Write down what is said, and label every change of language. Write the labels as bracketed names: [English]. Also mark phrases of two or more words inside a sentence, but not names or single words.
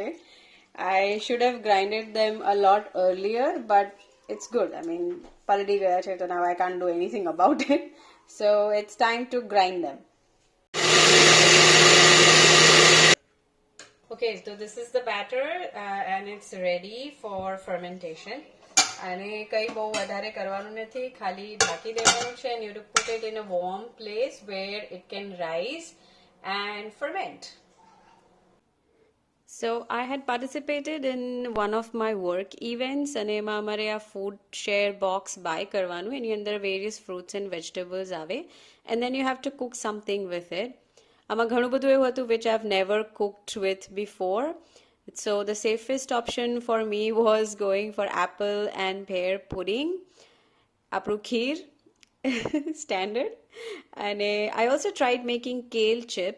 [English] I should have grinded them a lot earlier, but it's good. I mean, [Gujarati] પલળી ગયા છે, [English] so now I can't do anything about it. So it's time to grind them. Okay, so this is the batter and it's ready for fermentation. [Gujarati] અને કઈ બહુ વધારે કરવાનું નથી, ખાલી ઢાંકી દેવાનું છે [English] and you have to put it in a warm place where it can rise and ferment. So I had participated in one of my work events [Gujarati] અને એમાં અમારે આ [English] food share box buy [Gujarati] કરવાનું, એની અંદર [English] various fruits and vegetables આવે and then you have to cook something with it. [Gujarati] આમાં ઘણું બધું એવું હતું [English] which I've never cooked with before. So the safest option for me was going for apple and pear pudding. Apru kheer, standard. And I also tried making kale chips.